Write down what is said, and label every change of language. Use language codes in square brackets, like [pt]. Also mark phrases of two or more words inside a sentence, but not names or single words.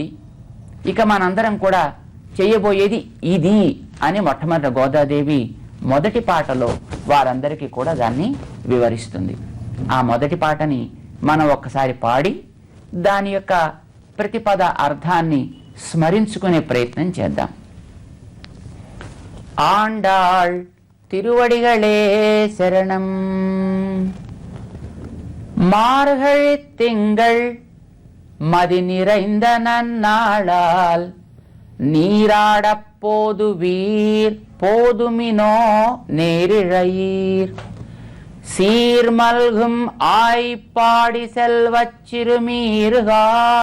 [te] ఇక మనందరం కూడా చేయబోయేది ఇది అని మొట్టమొదటి గోదాదేవి మొదటి పాటలో వారందరికీ కూడా దాన్ని వివరిస్తుంది. ఆ మొదటి పాటని మనం ఒక్కసారి పాడి దాని యొక్క ప్రతిపద అర్థాన్ని స్మరించుకునే ప్రయత్నం చేద్దాం. [ta] ஆண்டாள் திருவடிகளே சரணம். மார்கழி திங்கள் மதி நிறைந்த நன்னாளால் நீராடப் போதுவீர் போதுமினோ நேரிழையீர் சீர்மல்கும் ஆய்ப்பாடி செல்வச் சிறுமீர்கா